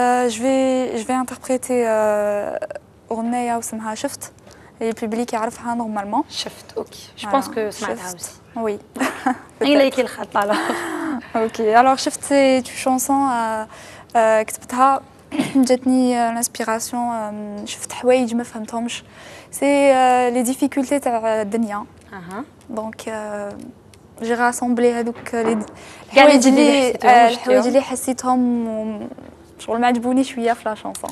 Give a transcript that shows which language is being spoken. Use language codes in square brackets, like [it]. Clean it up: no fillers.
[fr] Je vais interpréter [ar] أغنية واسمها [fr] شفت. Le public [ar] يعرفها [fr] normalement. [ar] شفت اوكي. [fr] Je pense que [ar] سمعتها [fr] aussi. Oui. [ar] إليكي الخط [fr] alors. Ok. Alors شفت c'est une chanson [ar] كتبتها جاتني [fr] l'inspiration [ar] شفت حوايج ما فهمتهمش. [fr] C'est les difficultés [ar] تاع الدنيا. [fr] Donc j'ai rassemblé [ar] هذوك الحوايج اللي حسيتهم شغل ما عجبوني شويه [fr] في لا شانسون